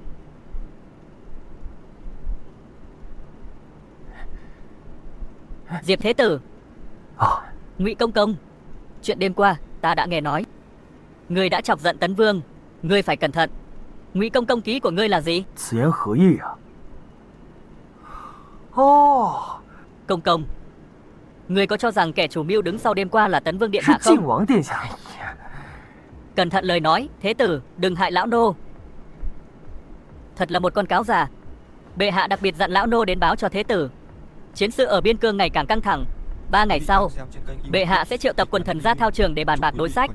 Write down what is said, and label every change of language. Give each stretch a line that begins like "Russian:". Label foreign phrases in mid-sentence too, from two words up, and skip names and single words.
Vietnamese: Diệp thế tử. Ngụy công công, chuyện đêm qua ta đã nghe nói. Ngươi đã chọc giận Tấn Vương, ngươi phải cẩn thận. Ngụy công công ký của ngươi là gì?
Chinese: 此言何意啊？哦，
Vietnamese: Công công, ngươi có cho rằng kẻ chủ mưu đứng sau đêm qua là Tấn Vương điện
Chinese: 是
Vietnamese: hạ
Chinese: 晋
Vietnamese: không?
Chinese: 王殿下。
Vietnamese: Cẩn thận lời nói, thế tử, đừng hại lão nô. Thật là một con cáo già. Bệ hạ đặc biệt dặn lão nô đến báo cho thế tử. Chiến sự ở biên cương ngày càng căng thẳng. 3 ngày sau, bệ hạ sẽ triệu tập quần thần ra thao trường để bàn bạc đối sách.